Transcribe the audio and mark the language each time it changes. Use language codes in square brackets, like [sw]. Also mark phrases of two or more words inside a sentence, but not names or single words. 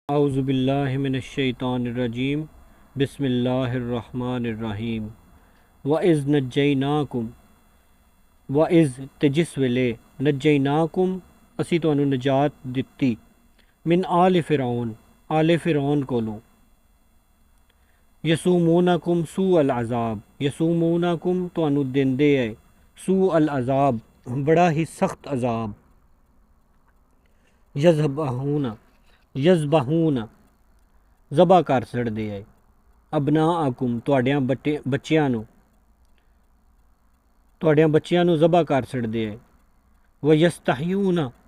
[ar] اعوذ باللہ من الشیطان الرجیم بسم اللہ الرحمن الرحیم وَإِذْ نَجَّيْنَاكُمْ وَإِذْ [pa] تے جس ویلے [ar] نجیناکم [pa] اسی تانوں نجات دتی [ar] من آل فرعون آل فرعون کولوں یسومونکم سوء العذاب یسومونکم [pa] تانوں دیندے اے [ar] سوء العذاب [pa] بڑا ہی سخت عذاب یذبحون ذبح کر چھڑدے اے ابناءکم تواڈیاں بچیاں نو ذبح کر چھڑدے اے ویستحیون